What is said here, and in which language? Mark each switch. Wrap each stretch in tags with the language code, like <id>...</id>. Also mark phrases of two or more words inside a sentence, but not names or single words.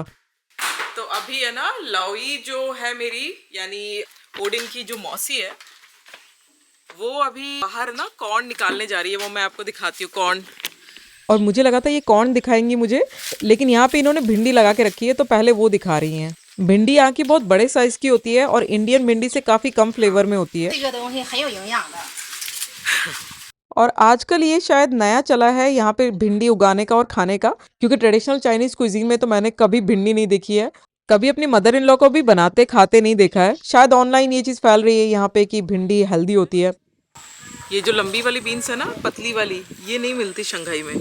<hi>तो अभी है ना लाओई जो है मेरी, यानी ओडिन की जो मौसी है, वो अभी बाहर ना कॉर्न निकालने जा रही है। वो मैं आपको दिखाती हूँ कॉर्न। और मुझे लगा था ये कॉर्न दिखाएंगी मुझे, लेकिन यहाँ पे इन्होंने भिंडी लगा के रखी है, तो पहले वो दिखा रही हैं। भिंडी यहाँ की बहुत बड़े साइज की होती है और इंडियन भिंडी से काफ़ी कम फ्लेवर में होती है।</hi> <zh>这个东西很有营养的。</zh> <hi>और आजकल ये शायद नया चला है यहाँ पे भिंडी उगाने का और खाने का, क्योंकि</hi> <en>traditional Chinese cuisine</en> <hi>में तो मैंने कभी भिंडी नहीं देखी है। कभी अपनी</hi> <en>mother in law</en> <hi>को भी बनाते खाते नहीं देखा है। शायद ऑनलाइन ये चीज़ फैल रही है यहाँ पे कि भिंडी हेल्दी होती है। ये जो लंबी वाली बीन्स है ना, पतली वाली, ये नहीं मिलती शंघाई में।</hi>